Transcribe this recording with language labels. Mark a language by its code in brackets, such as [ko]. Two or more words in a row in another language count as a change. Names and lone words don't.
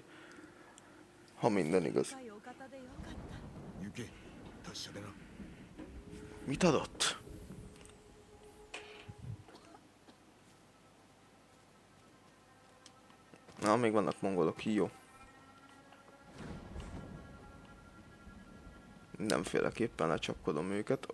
[hu] Ha minden igaz. [ja] 行け達者でな [hu] Mit adott? Na, még vannak mongolok, jó. Mindenféleképpen lecsapkodom őket.